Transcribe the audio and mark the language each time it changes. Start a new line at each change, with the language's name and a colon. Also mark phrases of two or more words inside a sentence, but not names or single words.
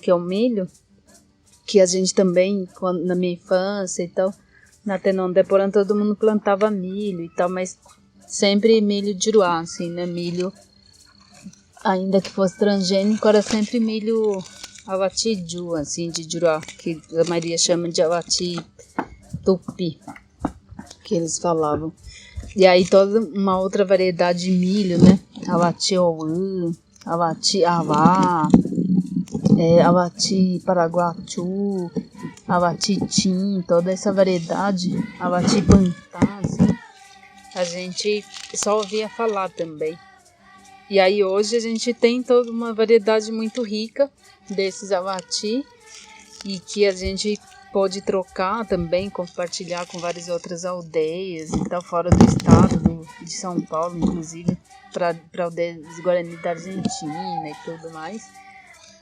Portuguese: que é o milho, que a gente também, na minha infância e tal, na Tenondeporã todo mundo plantava milho e tal, mas sempre milho de Juruá, assim, né, milho, ainda que fosse transgênico, era sempre milho
Guarani: awati ju,
Portuguese: assim, de Juruá, que a maioria chama de
Guarani: awati tupi,
Portuguese: que eles falavam. E aí toda uma outra variedade de milho, né,
Guarani: awati ouã, awati avá, awati paraguaçu, awati tim,
Portuguese: toda essa variedade,
Guarani: awati pantá,
Portuguese: assim, a gente só ouvia falar também. E aí hoje a gente tem toda uma variedade muito rica desses awati, e que a gente pôde trocar também, compartilhar com várias outras aldeias e tal, fora do estado, de São Paulo, inclusive, para aldeias Guarani da Argentina e tudo mais.